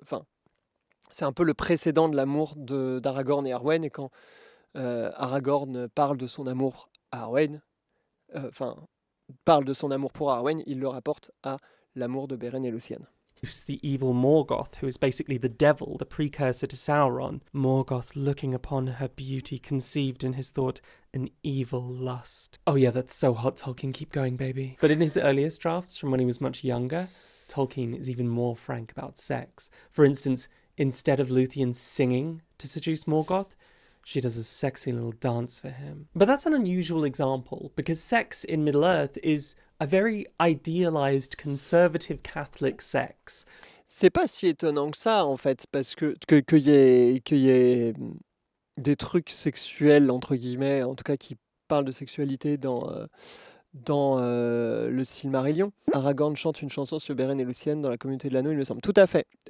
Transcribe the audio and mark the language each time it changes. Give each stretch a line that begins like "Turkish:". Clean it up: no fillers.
French: Enfin, c'est un peu le précédent de l'amour d'Aragorn et Arwen. Et quand Aragorn parle de son amour à Arwen, parle de son amour pour Arwen, il le rapporte à l'amour de Beren et Luthien.
English: The evil Morgoth, who is basically the devil, the precursor to Sauron. Morgoth, looking upon her beauty, conceived in his thought an evil lust. Oh yeah, that's so hot, Tolkien, keep going, baby. But in his earliest drafts, from when he was much younger, Tolkien is even more frank about sex. For instance, instead of Luthien singing to seduce Morgoth, she does a sexy little dance for him. But that's an unusual example, because sex in Middle-earth is a very idealized conservative Catholic sex.
French: C'est pas si étonnant que ça, en fait, parce qu'il y ait des trucs sexuels, entre guillemets, en tout cas qui parlent de sexualité dans le Silmarillion. Aragorn chante une chanson sur Beren et Luthien dans la communauté de l'anneau, il me semble. Tout à fait.